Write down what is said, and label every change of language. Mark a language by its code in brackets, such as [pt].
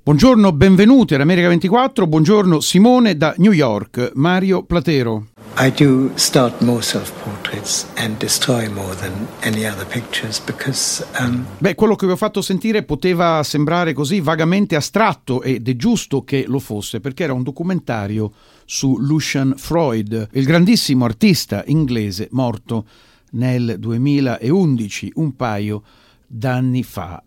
[it] Buongiorno, benvenuti ad America 24. Buongiorno Simone da New York. Mario Platero. [en] I do start more self-portraits and destroy more than any other pictures because [it] Quello che vi ho fatto sentire poteva sembrare così vagamente astratto ed è giusto che lo fosse, perché era un documentario su Lucian Freud, il grandissimo artista inglese morto nel 2011, un paio d'anni fa.